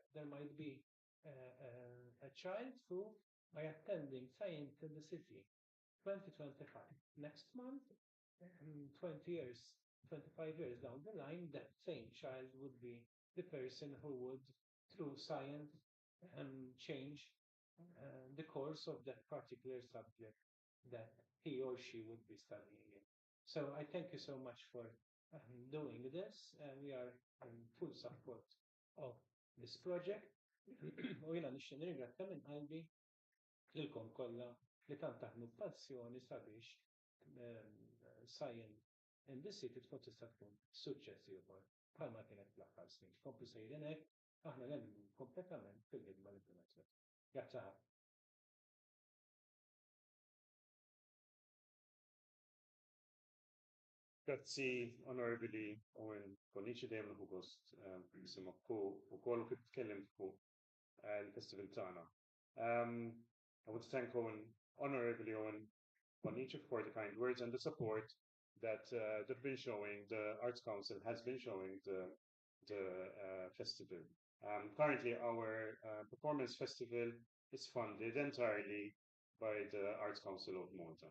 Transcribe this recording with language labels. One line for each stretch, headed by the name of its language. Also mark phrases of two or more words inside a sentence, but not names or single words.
English: There might be a child who, by attending Science in the City 2025, next month, 20 years, 25 years down the line, that same child would be the person who would, through science, change the course of that particular subject that he or she would be studying in. So I thank you so much for doing this. We are in full support of this project.
Maltese: U jena nixtieq nirringrazzja minn qalbi lilkom kollha li tant taħdmu b'passjoni sabiex science in this city tkun tista' tkun suċċess ieħor bħalma kienet fl-aħħar snin. Komplu sejrin hekk, aħna nemmnu kompletament fil-ħidma li bdejna. Grazzi ħafna. Grazzi, Onorevoli Owen Bonici dejjem nieħu gost nisimgħek fuq ukoll kif tkellimt fuq il-festival tagħna.
English: I would thank Honorevoli Owen Bonici for the kind words and the support that they've been showing, the Arts Council has been showing the festival. Currently, our performance festival is funded entirely by the Arts Council of Malta.